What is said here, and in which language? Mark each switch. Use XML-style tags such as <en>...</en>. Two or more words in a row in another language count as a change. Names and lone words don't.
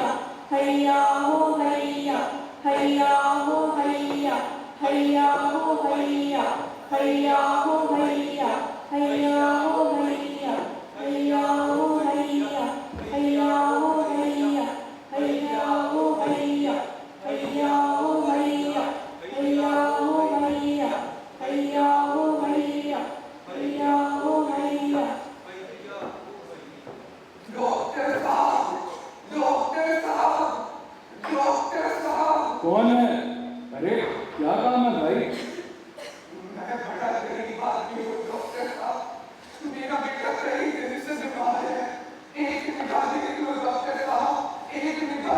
<hi>हैया हो हैया, हैया हो हैया, हैया हो हैया, हैया हो हैया, हैया हो हैया, हैया हो हैया, हैया हो हैया, हैया हो हैया, हैया हो हैया, हैया हो हैया, हैया हो हैया, हैया हो हैया। डॉक्टर साहब, डॉक्टर साहब, डॉक्टर साहब। कौन है? अरे क्या काम है भाई? मैं बड़ा गरीब आदमी हूँ डॉक्टर साहब, मेरा बेटा कई दिन से बीमार है, एक निगाह देख लो डॉक्टर साहब, एक निगाह।</hi>